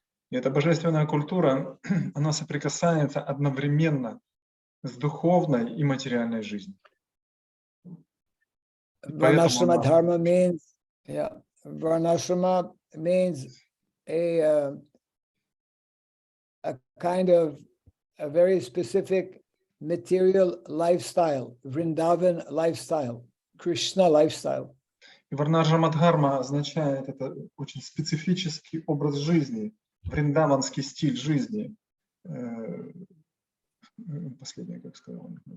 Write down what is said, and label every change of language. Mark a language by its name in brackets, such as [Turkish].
[Russian] И эта божественная культура, она соприкасается одновременно с духовной и материальной жизнью. [English] Varnashrama dharma means, varnashrama means a kind of a very specific material lifestyle, Vrindavan lifestyle, Krishna lifestyle. [Russian] И варнашрама дхарма означает это очень специфический образ жизни, вриндаванский стиль жизни. Последнее, как сказал.